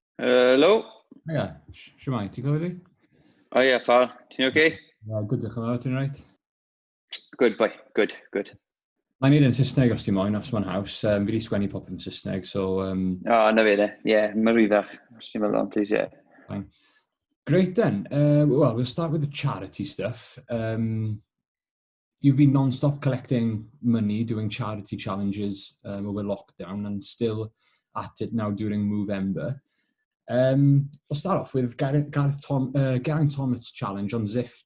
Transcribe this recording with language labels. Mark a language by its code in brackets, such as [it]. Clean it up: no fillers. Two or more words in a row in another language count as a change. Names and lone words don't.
[en] Hello. [cy] Ie, shwmae, ti'n cofio fi? O ie, pal. Ti'n okay? Good, diolch yn fawr, ti'n right? [en] Good, boy. Good, good. [cy] Mae'n neud yn Saesneg os ti'n moyn, os mae'n haws. Fi wedi sgwennu pop yn Saesneg, so... O, na fe de. Ie, mae'n rwyddach. Os ti'n meddwl, please, ie. [en] Fine. Great then. Well, we'll start with the charity stuff. You've been non-stop collecting money, doing charity challenges over lockdown, and still at it now during Movember. We'll start off with Geraint Thomas's challenge on Zwift.